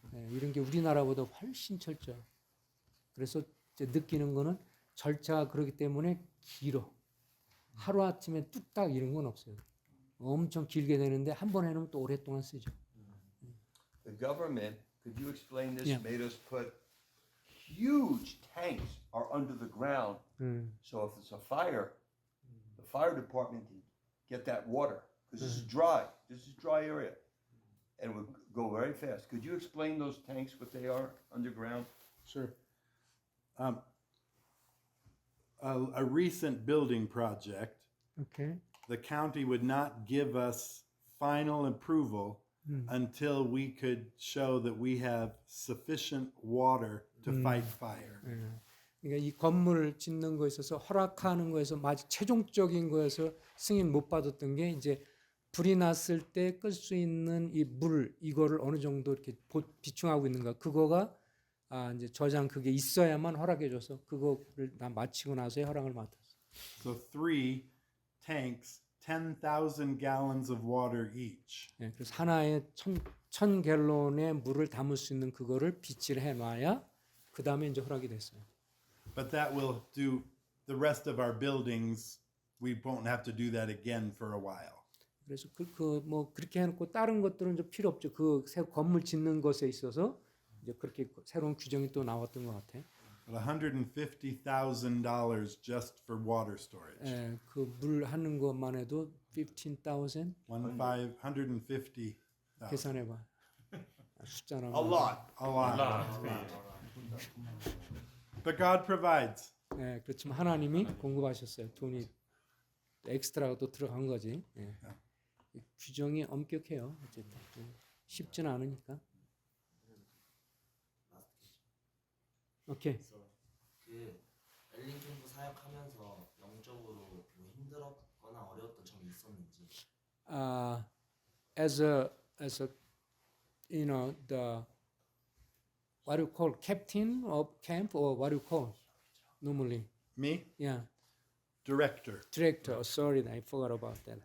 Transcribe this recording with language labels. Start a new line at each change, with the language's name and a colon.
Korean: 이런 게 우리나라보다 훨씬 철저해. 그래서 이제 느끼는 거는 절차가 그렇기 때문에 길어. 하루아침에 뚝딱 이런 건 없어요. 엄청 길게 되는데 한 번 해놓으면 또 오랫동안 쓰죠.
English: the government, could you explain this? Yeah. Made us put huge tanks are under the ground. So if it's a fire, the fire department can get that water because this is dry. This is dry area, and it would go very fast. Could you explain those tanks, what they are underground? Sure. A recent building project, Okay. the county would not give us final approval until we could show that we have sufficient water to fight fire.
Korean: 그러니까 이 건물을 짓는 거에 있어서 허락하는 거에서 마치 최종적인 거에서 승인 못 받았던 게 이제 불이 났을 때 끌 수 있는 이 물 이거를 어느 정도 이렇게 비충하고 있는가 그거가 이제 저장 그게 있어야만 허락해 줘서 그거를 다 마치고 나서의 허락을 맡았어.
English: So 3 tanks, 10,000 gallons of water each.
Korean: 예, 그래서 하나에 1,000 갤론의 물을 담을 수 있는 그거를 비치를 해놔야 그 다음에 이제 허락이 됐어요.
English: But that will do the rest of our buildings. We won't have to do that again for a while.
Korean: 그래서 뭐 그렇게 해놓고 다른 것들은 좀 필요 없죠. 그 새 건물 짓는 것에 있어서 이제 그렇게 새로운 규정이 또 나왔던 것 같아.
English: But $150,000 just for water storage.
Korean: 예, 그 물 하는 것만 해도 15,000
English: 150,000.
Korean: 계산해봐. 숫자나.
English: A lot. A lot. But God provides.
Korean: 예, 그렇지만 하나님이 공급하셨어요. 돈이 엑스트라가 또 들어간 거지. 예. 이 규정이 엄격해요. 어쨌든 쉽지는 않으니까. 오케이. 그 엘린 캠프 사역하면서 영적으로 뭐 힘들었거나 어려웠던 점이 있었는지.
English: As a you know the what do you call captain of camp or what do you call normally? Me? Yeah, Director. director. Sorry, I forgot about that.